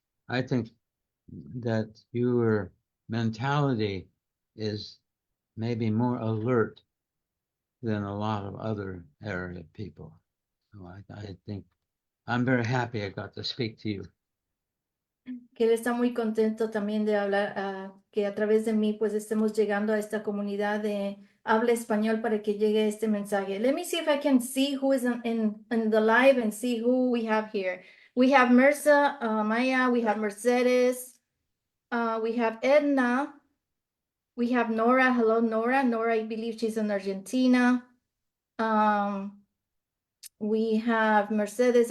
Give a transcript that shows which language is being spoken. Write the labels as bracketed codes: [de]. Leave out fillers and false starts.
[en] I think that your mentality is maybe more alert than a lot of other area people. So I think I'm very happy I got to speak to you. [es] Que él está muy contento también de hablar, que a través de mí pues estemos llegando a esta comunidad de habla español para que llegue este mensaje. [en] Let me see if I can see who is in the live and see who we have here. We have Maya, we have Mercedes, we have Edna, We have Nora. Hello, Nora. Nora, I believe she's in Argentina. We have Mercedes.